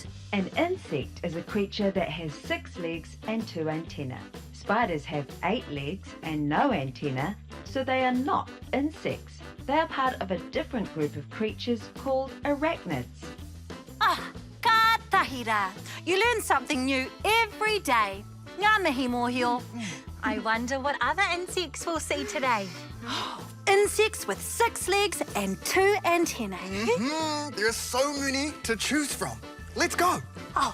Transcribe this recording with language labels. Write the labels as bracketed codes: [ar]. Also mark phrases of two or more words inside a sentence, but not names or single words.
[en] An insect is a creature that has 6 legs and 2 antennae. Spiders have 8 legs and no antenna, so they are not insects. They are part of a different group of creatures called arachnids. [mi] Ah, ka tahira. [en] You learn something new every day. [mi] Ngā mihi, Mōhio. [en] I wonder what other insects we'll see today. Insects with 6 legs and 2 antennae. There are so many to choose from. Let's go. Oh,